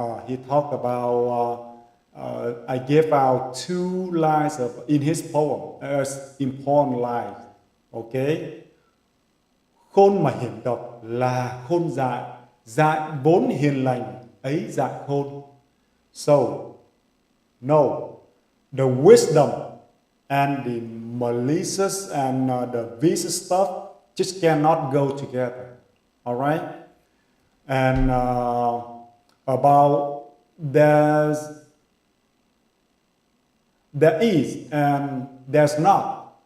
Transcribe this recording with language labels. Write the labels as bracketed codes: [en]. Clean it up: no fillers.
[en] He talked about, I gave out two lines in his poem as important lines. Okay? [vi] Khôn mà hiểm độc là khôn dại, dại vốn hiền lành ấy dại khôn. [en] So, no, the wisdom and the malicious and the vicious stuff just cannot go together, all right? And about there is and there's not.